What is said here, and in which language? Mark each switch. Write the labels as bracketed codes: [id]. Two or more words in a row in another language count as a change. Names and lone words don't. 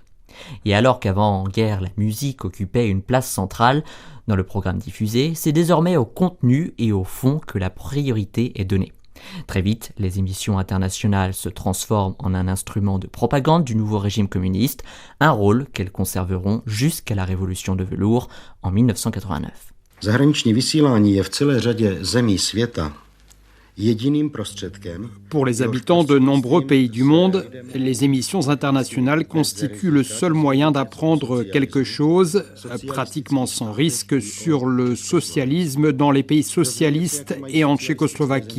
[fr] Et alors qu'avant-guerre, la musique occupait une place centrale dans le programme diffusé, c'est désormais au contenu et au fond que la priorité est donnée. Très vite, les émissions internationales se transforment en un instrument de propagande du nouveau régime communiste, un rôle qu'elles conserveront jusqu'à la révolution de velours en 1989. [cs] Zahraniční vysílání je v celé řadě zemí světa. [fr] Pour les habitants de nombreux pays du monde, les émissions internationales constituent le seul moyen d'apprendre quelque chose, pratiquement sans risque, sur le socialisme dans les pays socialistes et en Tchécoslovaquie.